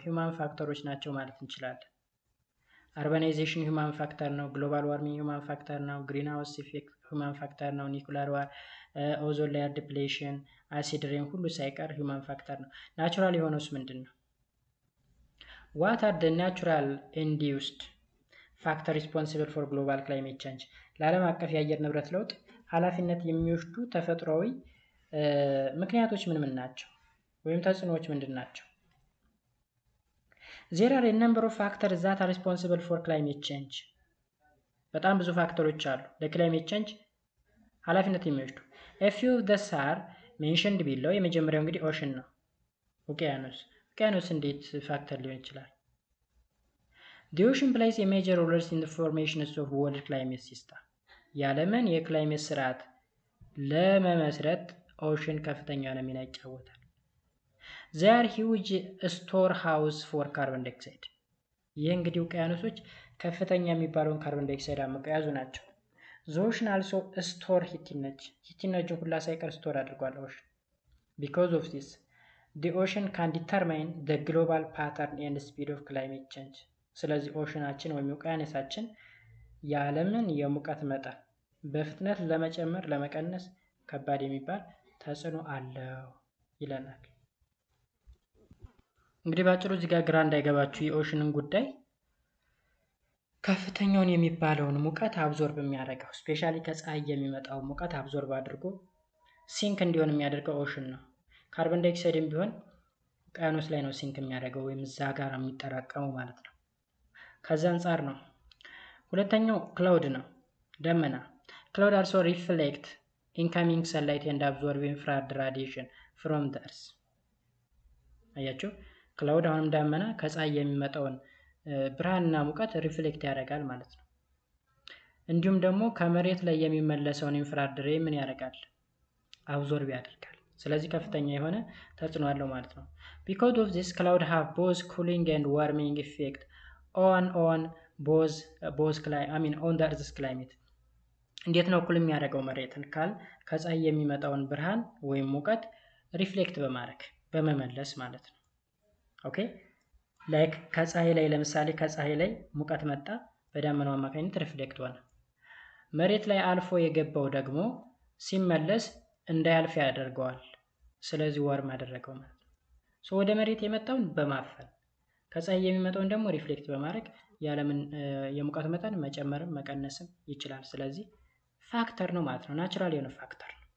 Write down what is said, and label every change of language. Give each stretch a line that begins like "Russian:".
Amharic: ሂውማን ፋክተሮች ናቸው ማለት እንችላለን። አርባናይዜሽን ሂውማን ፋክተር ነው። ግሎባል ዋርሚንግ ሂውማን ፋክተር ነው። ግሪን ሃውስ ኢፌክት ሂውማን ፋክተር ነው። ኒኩለር ዋር፣ ኦዞን ሌየር ዲፕሌሽን፣ አሲድ ሬን ሁሉ ሳይቀር ሂውማን ፋክተር ነው። ናቹራል የሆነውስ ምንድን ነው?
English: ዋት አር ደ ናቹራል ኢንዲዩስድ ፋክተር ሪስፖንሲብል ፎር ግሎባል ክላይሜት ቼንጅ።
Amharic: ለዓለም አቀፍ የአየር ንብረት ለውጥ ኃላፊነት የሚወስዱ ተፈጥሯዊ ምክንያቶች ምን ምን ናቸው? ወይም ተጽዕኖዎች ምንድን ናቸው?
English: There are a number of factors that are responsible for climate change.
Amharic: በጣም ብዙ ፋክተሮች አሉ ለክላይሜት ቼንጅ ኃላፊነት የሚወስዱ።
English: A few of these are mentioned below.
Amharic: የመጀመሪያው እንግዲህ ኦሽን ነው፣ ውቅያኖስ። ውቅያኖስ እንዴት ፋክተር ሊሆን ይችላል?
English: The ocean plays a major role in the formation of world climate system.
Amharic: የዓለምን የክላይሜት ስርዓት ለመመስረት ኦሽን ከፍተኛ የሆነ ሚና ይጫወታል።
English: They are huge storehouse for carbon dioxide.
Amharic: ይህ እንግዲህ ውቅያኖሶች ከፍተኛ የሚባለውን ካርቦን ዳይኦክሳይድ አምቀው የያዙ ናቸው።
English: The ocean also store heat energy. heat energy
Amharic: ሁላ ሳይቀር ስቶር አድርጓል ኦሽን።
English: Because of this, the ocean can determine the global pattern and speed of climate change.
Amharic: ስለዚህ ኦሽናችን ወይም ውቅያኖሳችን የዓለምን የሙቀት መጠን በፍጥነት ለመጨመር ለመቀነስ ከባድ የሚባል ተጽዕኖ አለው ይለናል። እንግዲህ ባጭሩ እዚህ ጋር ግራ እንዳይገባችሁ የኦሽንን ጉዳይ ከፍተኛውን የሚባለውን ሙቀት አብዞርብ የሚያደርገው ስፔሻሊ ከፀሐይ የሚመጣው ሙቀት አብዞርብ አድርጎ ሲንክ እንዲሆን የሚያደርገው ኦሽን ነው። ካርቦን ዳይኦክሳይድም ቢሆን ውቅያኖስ ላይ ነው ሲንክ የሚያደርገው ወይም እዛ ጋር የሚጠራቀመው ማለት ነው። ከዛ አንጻር ነው። ሁለተኛው ክላውድ ነው፣ ደመና።
English: ክላውድ አልሶ ሪፍሌክት ኢንካሚንግ ሰንላይት ኤንድ አብዞርብ ኢንፍራሬድ ራዲዬሽን ፍሮም ዘ እርዝ።
Amharic: አያችሁ፣ ክላውድ አሁንም ደመና ከፀሐይ የሚመጣውን ብርሃንና ሙቀት ሪፍሌክት ያደርጋል ማለት ነው። እንዲሁም ደግሞ ከመሬት ላይ የሚመለሰውን ኢንፍራሬድ ሬይ ምን ያደርጋል? አብዞርብ ያደርጋል። ስለዚህ ከፍተኛ የሆነ ተጽዕኖ አለው ማለት ነው።
English: because of this cloud have both cooling and warming effect on the earth's climate.
Amharic: እንዴት ነው ኩል የሚያደርገው መሬትን ካል ከፀሐይ የሚመጣውን ብርሃን ወይም ሙቀት ሪፍሌክት በማድረግ በመመለስ ማለት ነው። ኦኬ ላይክ ከፀሐይ ላይ ለምሳሌ ከፀሐይ ላይ ሙቀት መጣ፣ በዳመናው አማካኝነት ሪፍሌክት ሆነ። መሬት ላይ አልፎ የገባው ደግሞ ሲመለስ እንዳያልፍ ያደርገዋል። ስለዚህ ዋርም አደረገው ማለት ነው። ሶ ወደ መሬት የመጣውን በማፈን ከፀሐይ የሚመጣውን ደግሞ ሪፍሌክት በማድረግ የዓለምን የሙቀት መጠን መጨመርም መቀነስም ይችላል። ስለዚህ ፋክተር ነው ማለት ነው። ናቹራል የሆነ ፋክተር ነው።